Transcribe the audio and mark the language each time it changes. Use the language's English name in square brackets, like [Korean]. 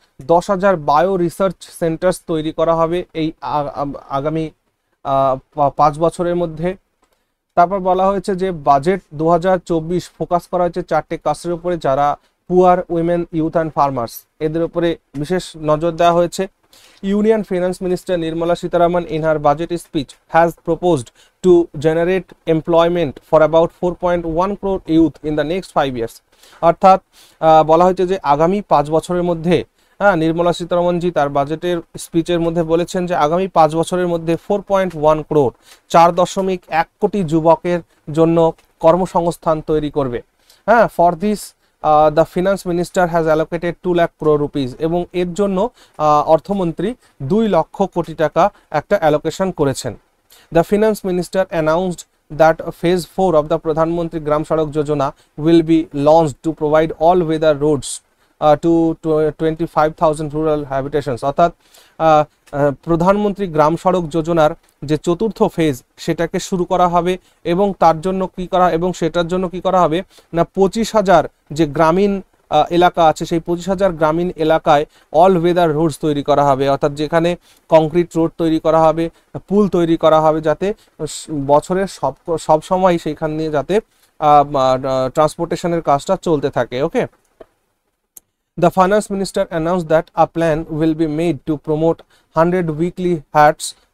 [Bangla] 10,000 bio research saunters তৈরি করা হবে এই আগামী 5 বছরের মধ্যে। তারপর বলা হয়েছে যে বাজেট 2024 ফোকাস করা হয়েছে 4টে কাস্টের উপরে, যারা [English] poor, women, youth and farmers, [Bangla] এদের উপরে বিশেষ নজর দেওয়া হয়েছে। [English] Union Finance Minister Nirmala Sitharaman in her budget speech has proposed to generate employment for about 4.1 crore youth in the next 5 years. [Bangla] অর্থাৎ বলা হয়েছে যে আগামী 5 বছরের মধ্যে নির্মলা সীতারামনজি তার বাজেটের স্পিচের মধ্যে বলেছেন যে আগামী 5 বছরের মধ্যে 4.1 ক্রোর 4.1 কোটি যুবকের জন্য কর্মসংস্থান তৈরি করবে। [English] For this the finance minister has allocated 2 lakh crore rupees. [Bangla] এবং এর জন্য অর্থমন্ত্রী 2 লক্ষ কোটি টাকা একটা অ্যালোকেশন করেছেন। [English] The finance minister announced that phase 4 of the Pradhan Mantri Gram Sadak Yojana will be launched to provide all weather roads to 25,000 rural habitations। [Bangla] অর্থাৎ প্রধানমন্ত্রী গ্রাম সড়ক যোজনার যে চতুর্থ ফেজ সেটাকে শুরু করা হবে এবং তার জন্য কি করা এবং সেটার জন্য কি করা হবে না 25,000 যে গ্রামীণ এলাকা আছে সেই 25,000 গ্রামীণ এলাকায় অল ওয়েদার রোডস তৈরি করা হবে। অর্থাৎ যেখানে কংক্রিট রোড তৈরি করা হবে, পুল তৈরি করা হবে, যাতে বছরের সব সময় সেইখান নিয়ে যাতে ট্রান্সপোর্টেশনের কাজটা চলতে থাকে। [English] Okay, The finance minister announced that a plan will be made to promote 100 weekly haults।